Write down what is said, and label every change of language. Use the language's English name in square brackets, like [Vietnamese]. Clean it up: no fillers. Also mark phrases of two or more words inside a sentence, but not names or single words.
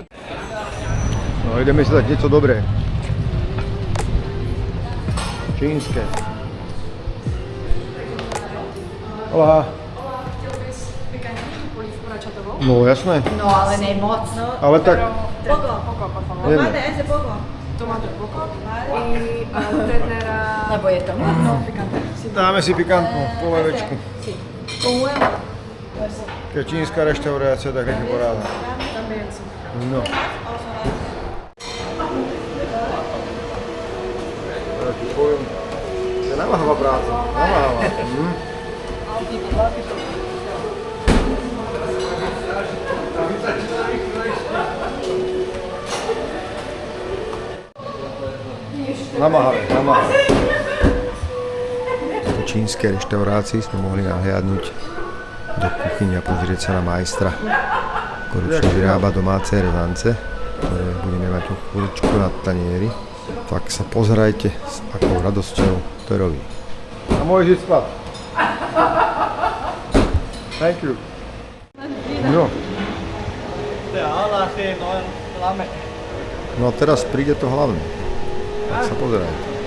[Slovak] No ideme si dať niečo dobré. Čínske. Hola. No jasné. No, ale ne moc. Ale tak, [Spanish] Poco, por favor. Viene. Tomate, ese poco. Tomate poco. Y ternera. [Slovak] Lebo je to moc. [Spanish] No, picante. Sí. [Slovak] dáme si pikantnú polevečku. [Spanish] Sí. Con huevo. [Slovak] Keď čínska reštaurácia, tak nech je poráda. [Spanish] También, sí. [Slovak] No. To je namáhavá práca. Namáhavá. Namáhavé, namáhavé. V čínskej reštaurácii sme mohli nahliadnúť do kuchyne a pozrieť sa na majstra, ktorý už vyrába domáce rezance, ktoré budeme mať o chvíľučku na tanieri. Tak sa pozerajte, s akou radosťou to robí. A môžeš ísť spať. [English] Thank you. [Slovak] No. No a teraz príde to hlavné. Tak sa pozerajte.